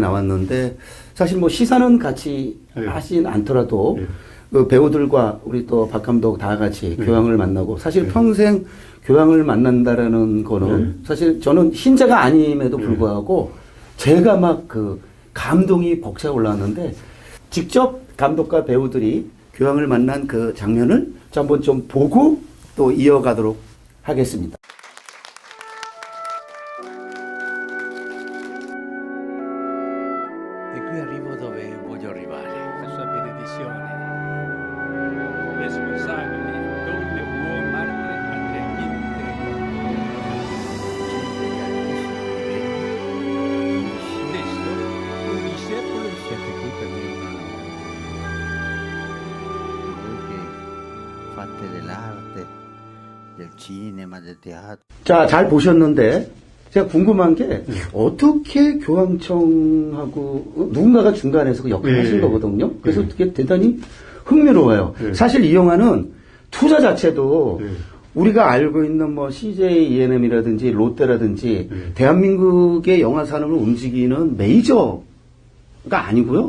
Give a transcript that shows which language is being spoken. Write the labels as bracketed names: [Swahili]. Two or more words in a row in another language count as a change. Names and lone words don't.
[Korean] 나왔는데 사실 뭐 시사는 같이 하진 않더라도 그 배우들과 우리 또 박 감독 다 같이 교황을 만나고 사실 평생 교황을 만난다라는 거는 사실 저는 신자가 아님에도 불구하고 제가 막 그 감동이 벅차 올라왔는데 직접 감독과 배우들이 교황을 만난 그 장면을 한번 좀 보고 또 이어가도록 하겠습니다. [Italian] E qui arrivo dove voglio arrivare. La sua benedizione. Responsabili, donne, uomini, martiri, Andrea Chinte. Stesso, un discepolo Siete qui per me un onore. Voi che fate dell'arte, del cinema, del teatro. [Korean] 자, 잘 보셨는데 제가 궁금한 게 어떻게 교황청하고 누군가가 중간에서 그 역할을 하신 거거든요. 그래서 그게 대단히 흥미로워요. 사실 이 영화는 투자 자체도 우리가 알고 있는 뭐 CJ ENM이라든지 롯데라든지 대한민국의 영화 산업을 움직이는 메이저가 아니고요.